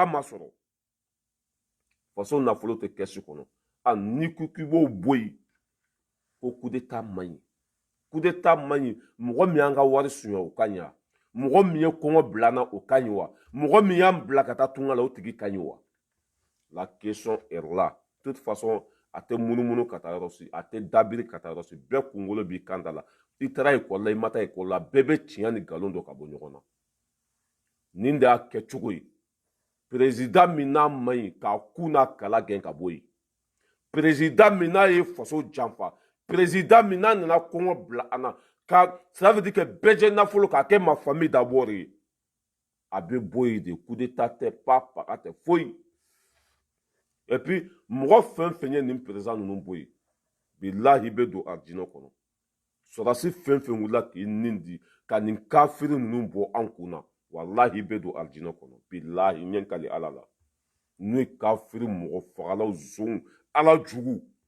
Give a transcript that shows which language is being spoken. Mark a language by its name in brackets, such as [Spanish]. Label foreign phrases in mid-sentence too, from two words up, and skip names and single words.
[Bambara] ma sɔrɔ faso nafolo tɛ kɛsi kɔnɔ n'i ko k'i b'o bɔ yen ko [French] coup d'état [Bambara] man ɲi [French] coup d'état [Bambara] man ɲi mɔgɔ min y'an ka wari suɲɛ o ka ɲi wa mɔgɔ min ye kɔngɔ bila an na o ka ɲi wa mɔgɔ min y'an bila ka taa tunga la o tigi ka ɲi wa [French] la question est là de toute façon [Bambara] a tɛ munumunu ka taa yɔrɔ si a tɛ dabiri ka taa yɔrɔ si bɛɛ kunkolo b'i kan da la i taara ekɔli la i ma taa ekɔli la bɛɛ bɛ tiɲɛ ni nkalon dɔ ka bɔ ɲɔgɔn na nin de y'a kɛ cogo ye président min n'a man ɲi k'a ku n'a kala gɛn ka bɔ yen président min n'a ye faso janfa président min n'a nana kɔngɔ bila an na ka [French] ça veut dire que [Bambara] bɛɛ jɛ nafolo k'a kɛ [French] ma famille d'abord [Bambara] ye a bɛ bɔ yen de [French] coup d'état [Bambara] tɛ paga tɛ foyi [French] et puis [Bambara] mɔgɔ fɛn fɛn ye nin président ninnu bɔ yen bilahi bɛ don arijinɛ kɔnɔ sɔrɔdasi fɛn fɛn wulila k'i nin di ka nin kafiri ninnu bɔ an kun na walahi bɛ don arijinɛ kɔnɔ bilahi ɲɛ kali ala la n'o ye kafiri mɔgɔ fagalaw zon ala jugu